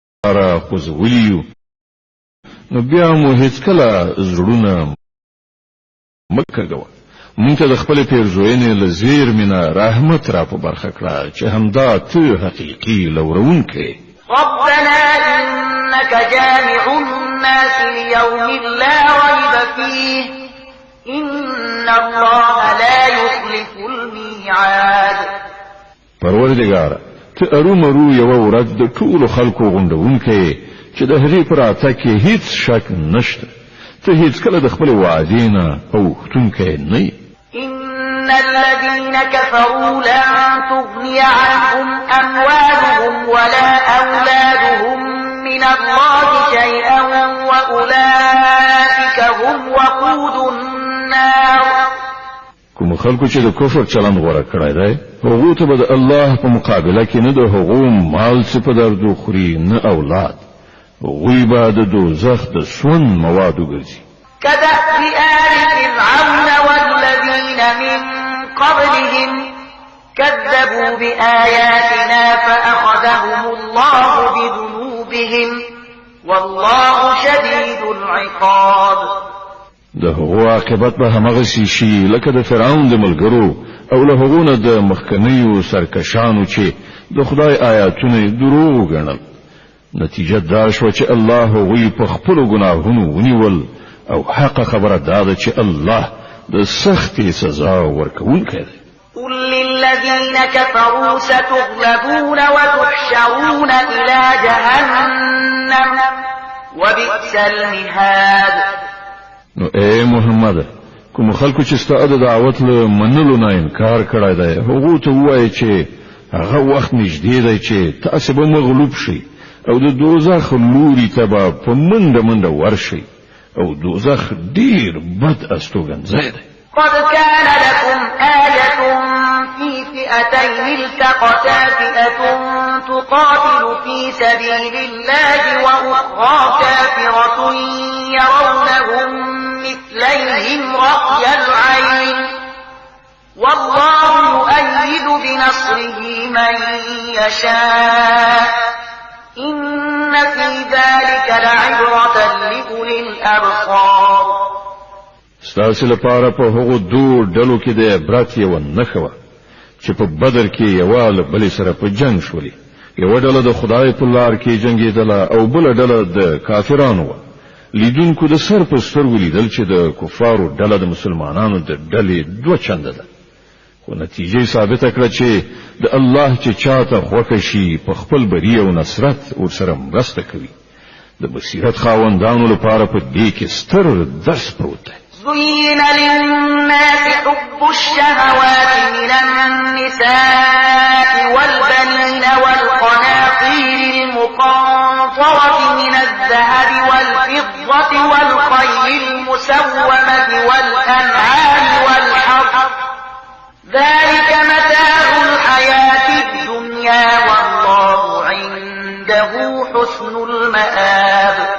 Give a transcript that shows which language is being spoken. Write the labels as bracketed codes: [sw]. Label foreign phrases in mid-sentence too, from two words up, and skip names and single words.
[ps] را خوځولیو نو بیا مو هیڅ کله زړونه مکګو مونږ ته د خپل پیرزوینې لزیر مینا رحمت را په برخه کړه چې همدا ته حقيقي لورونکې [ar] ربنا إنك جامع الناس ليوم لا ريب فيه إن الله لا يخلف الميعاد [ps] پروردگار ته ارومرو یو ورځ د ټولو خلکو غونډونکې چې د هغې پر اته کې هیڅ شک نشته ته هیڅ کله د خپل وعدې نه اوښتونکی نه [ar] إن الذين كفروا لن تغني عنهم أموالهم ولا أولادهم من الله شيئا وأولئك هم وقود النار [ps] کوم خلکو چې د کفر چلند غوړه کړی دی هغه ته به د الله په مقابله کې نه د هغو مال څه په درد خوري نه اولاد هغوی به د دوزخ د سون مواد وګرځي [ar] كدأب آل فرعون والذين من قبلهم كذبوا بآياتنا فأخذهم الله بذنوبهم والله شديد العقاب [ps] د هغو عاقبت به همغه شي لکه د فرعون د ملګرو او له هغو نه د مخکنیو سرکشانو چې د خدای آیاتونه دروغ ګڼل نتیجه دا شو چې الله هغوی په خپلو ګناهونو ونیول او حق خبره دا ده چې الله د سختې سزا ورکوونکی دی [ar] قل للذين كفروا ستغلبون وتحشرون إلى جهنم وبئس المهاد [ps] نو اے محمد کوم خلکو چې ستاسو د دعوت له منلو نه انکار کړی دی هغه ته وایي چې هغه وخت نږدې دی چې تاسو به مغلوب شئ او د دوزخ لوري ته به په منډه ورشئ او دوزخ ډیر بد استوګنځای دی [ar] قد كان لكم آية في فئتين التقتا فئة تقاتل في سبيل الله وأخرى كافرة يرونهم مثليهم رأي العين والله يؤيد بنصره من يشاء إن في ذلك لعبرة لأولي الأبصار [ps] ستاسو لپاره په هغو دوه ډلو کې د عبرت یو نښه وه چې په بدر کې یو له بل سره په جنگ شولې یو ډله د خدای په لار کې جنگیدله او بل ډله د کافرانو وه لیدونکو د سر په سترګو لیدل چې د کفارو ډله د مسلمانانو د ډلې دوه چنده ده خو نتیجه ثابته کړه چې د الله چې چاته خوښ شي په خپل بری او نصرت ورسره مرسته کوي د بصیرت خاوندانو لپاره په دې کې ستر درس پروت دی [ar] زين للناس حب الشهوات من النساء والبنين والقناطير المقنطرة من الذهب والفضة والخيل المسومة والأنعام والحرث ذلك متاع الحياة الدنيا والله عنده حسن المآب